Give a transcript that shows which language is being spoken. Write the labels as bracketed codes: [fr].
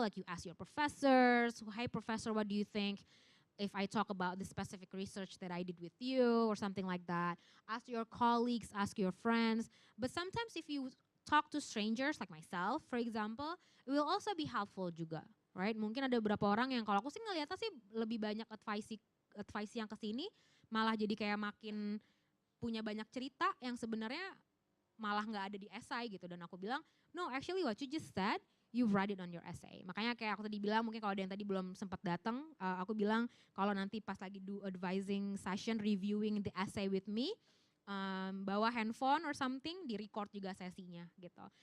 [en] Like you ask your professors, "Hey, professor, what do you think if I talk about the specific research that I did with you," or something like that. Ask your colleagues, ask your friends. But sometimes if you talk to strangers like myself, for example, it will also be helpful [id] juga, [en] right? [id] Mungkin ada beberapa orang yang kalau aku sih ngeliatnya sih lebih banyak advice yang kesini, malah jadi kayak makin punya banyak cerita yang sebenarnya malah nggak ada di essay gitu. Dan aku bilang, [en] no, actually what you just said, you write it on your essay. [id] Makanya kayak aku tadi bilang, mungkin kalau ada yang tadi belum sempat datang, aku bilang kalau nanti pas lagi [en] do advising session, reviewing the essay with me, [id] bawa handphone [en] or something, [id] di record juga sesinya gitu.